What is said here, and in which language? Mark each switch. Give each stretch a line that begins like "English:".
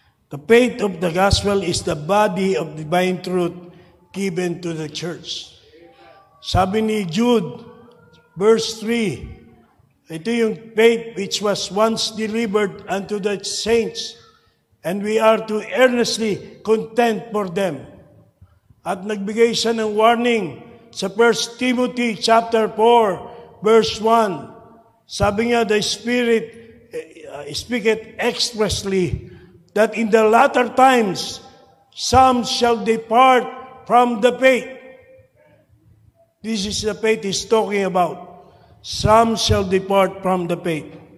English: The faith of the gospel is the body of divine truth given to the church.
Filipino: Sabi ni Jude,
English: verse 3,
Filipino: ito yung
English: faith which was once delivered unto the saints, and we are to earnestly contend for them.
Filipino: At nagbigay siya ng warning sa 1 Timothy chapter 4, verse 1. Sabi niya,
English: the Spirit speaketh expressly that in the latter times some shall depart from the faith. This is the faith he's talking about. Some shall depart from the faith.